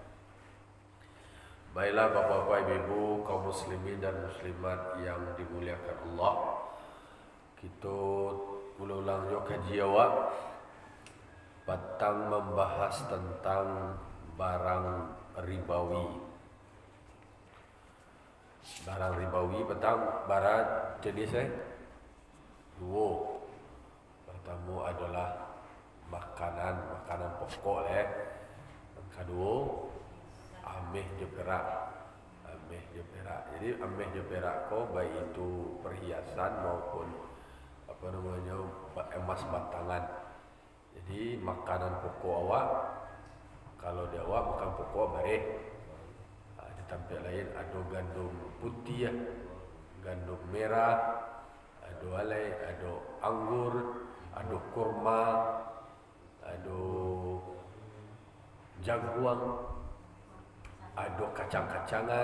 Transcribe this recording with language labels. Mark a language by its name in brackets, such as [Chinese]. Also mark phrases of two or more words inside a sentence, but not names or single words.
[Indonesian] Baiklah bapak-bapak, ibu-ibu, kaum muslimin dan muslimat yang dimuliakan Allah, kita ulang [Minangkabau] yo kaji awak patang [Indonesian] membahas tentang barang ribawi. Barang ribawi petang barang jenis dua. Pertama adalah makanan pokok Yang kedua [Minangkabau] ameh je perak. [Indonesian] Jadi [Minangkabau] ameh je perak ko [Indonesian] baik itu perhiasan maupun emas batangan. Jadi makanan pokok awak, kalau dia awak makan pokok bareh. Di tempat lain ada gandum putih, gandum merah, ada anggur, ada kurma, ada jaguang, ada kacang-kacangan.